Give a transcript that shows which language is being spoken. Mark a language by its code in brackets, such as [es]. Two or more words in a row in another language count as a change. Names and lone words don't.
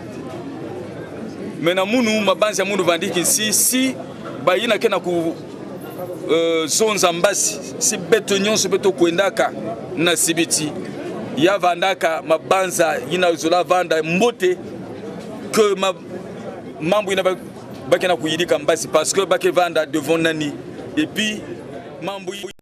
[ktu] mena munu mabanza ya munu vandiki si bayina kena ku zonza mbasi si beto nyonso beto kuendaka na CBT ya vandaka mabanza yina zola vanda mbote que mambo ina bakena kuyidika mbasi [fr] parce que [ktu] bake vanda devant nani [fr] et puis [ktu] mambo